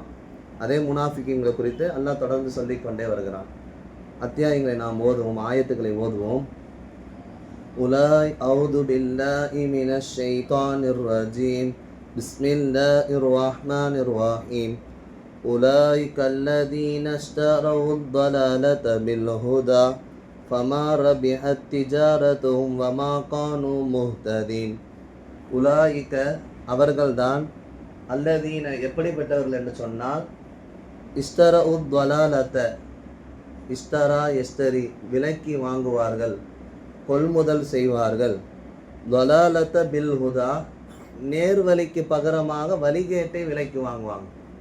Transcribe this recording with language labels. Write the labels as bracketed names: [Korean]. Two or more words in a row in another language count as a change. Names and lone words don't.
[Tamil] அதே முனாஃபிகீன்களை குறித்து அல்லாஹ் தொடர்ந்து சொல்லிக்கொண்டே வருகிறான். அத்தியாயங்களை நாம் ஓதுவோம், ஆயத்துக்களை ஓதுவோம். [Arabic] உலாய் أعوذ بالله من الشيطان الرجيم بسم الله الرحمن الرحيم. أولئك الذين اشتروا ضلالة بالهدى فما ربحت تجارتهم وما كانوا مهتدين. [Tamil] உலாயிக அவர்கள்தான், அல்லதீன எப்படிப்பட்டவர்கள் என்று சொன்னால், [Arabic] اشتروا ضلالة اشترى يشتري [Tamil] விலைக்கு வாங்குவார்கள், கொள்முதல் செய்வார்கள். [Arabic] الضلالة بالهدى, [Tamil] நேர்வழிக்கு பகரமாக வழிகேட்டை விலைக்கு வாங்குவாங்க.